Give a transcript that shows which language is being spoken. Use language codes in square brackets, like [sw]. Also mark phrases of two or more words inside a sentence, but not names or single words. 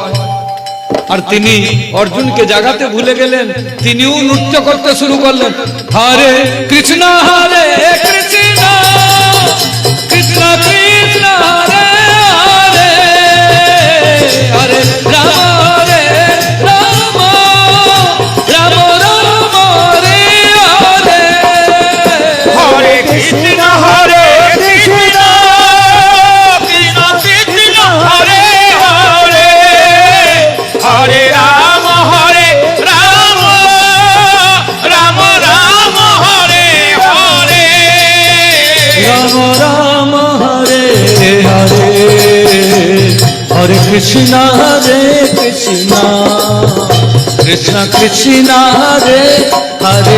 [bn] আর তিনি অর্জুনকে জাগাতে ভুলে গেলেন, তিনিও নৃত্য করতে শুরু করলেন, [sa] হরে কৃষ্ণ কৃষ্ণ কৃষ্ণ কৃষ্ণ হরে হরে, হরে রাম রাম রাম রাম হরে হরে, হরে কৃষ্ণ কৃষ্ণ কৃষ্ণ কৃষ্ণ হরে হরে, হরে রাম রাম রাম হরে হরে। রাম রাম হরে হরে, হরে কৃষ্ণ কৃষ্ণ কৃষ্ণ কৃষ্ণ হরে হরে,